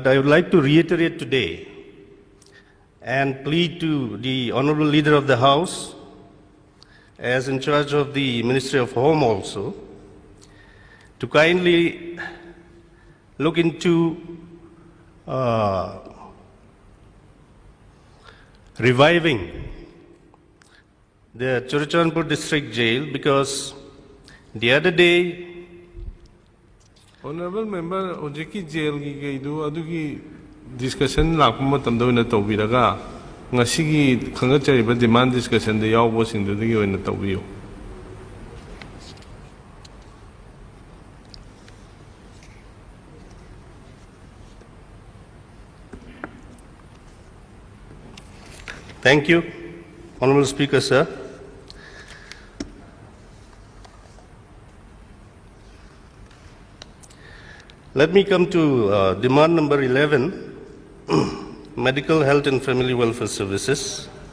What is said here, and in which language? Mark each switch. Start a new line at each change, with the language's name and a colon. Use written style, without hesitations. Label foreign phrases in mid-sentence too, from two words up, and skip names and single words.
English: I would like to reiterate today and plead to the Honorable Leader of the House, as in charge of the Ministry of Home also, to kindly look into reviving the Churachandpur district jail, because the other day Honorable Member,
Manipuri: Ojeki jail gi do adugi discussion lakpa matamda oina tawbiraga ngasigi khangachariba
English: demand discussion
Manipuri: de yawbo singdudagi oina tawbiyo.
English: Thank you, Honorable Speaker, sir. Let me come to demand number 11, medical health and family welfare services.